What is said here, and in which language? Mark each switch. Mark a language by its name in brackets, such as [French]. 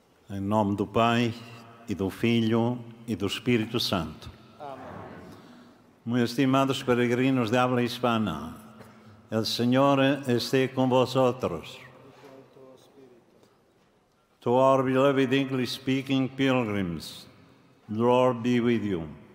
[Portuguese] Em nome do Pai, e do Filho, e do Espírito Santo. Amém. Meus [Spanish] estimados peregrinos de habla hispana, el Señor esté con vosotros. [English] To our beloved English-speaking pilgrims, the Lord be with you.